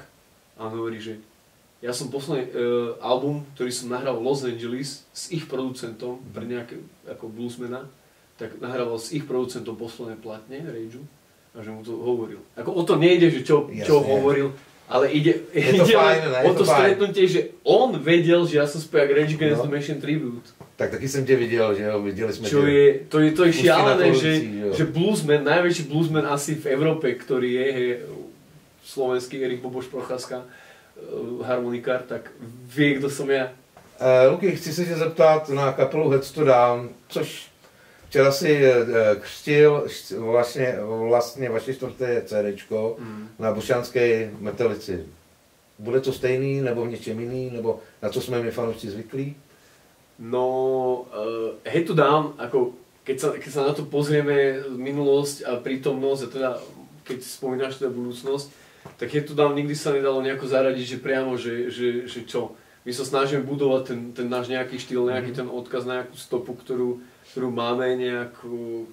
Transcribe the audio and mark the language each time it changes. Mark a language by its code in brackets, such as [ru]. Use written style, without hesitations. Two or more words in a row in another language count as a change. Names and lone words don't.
[sk] A on hovorí, že ja som posledný album, ktorý som nahral v Los Angeles s ich producentom, pre nejaké ako bluesmana, tak nahrával s ich producentom posledné platne, Rageu, a že mu to hovoril. Ako o to nejde, že čo hovoril, ale ide o to stretnutie, že on vedel, že ja som spevák Rage Against the Machine Tribute. [cs] Tak taky jsem tě viděl, že jo, viděli jsme tě. [sk] To je šialené, že bluesman, najväčší bluesman asi v Európe, ktorý je slovenský Erich Boboš Procházka, harmonikár, tak vie, kdo som ja. [cs] Luky, chci se tě zeptat na kapelu Heads to Down, což včera si křtil vlastně vaše čtvrté CDčko na Bošanské Metelici. Bude to stejný, nebo v něčem jiný, nebo na co jsme my fanoušci zvyklí? [sk] No, Head to Down, ako keď sa na to pozrieme, minulosť a prítomnosť, a teda keď spomínaš teda budúcnosť, tak Head to Down nikdy sa nedalo nejako zaradiť, že priamo, že čo. My sa snažíme budovať ten náš nejaký štýl, nejaký ten odkaz, nejakú stopu, ktorú máme, nejakú...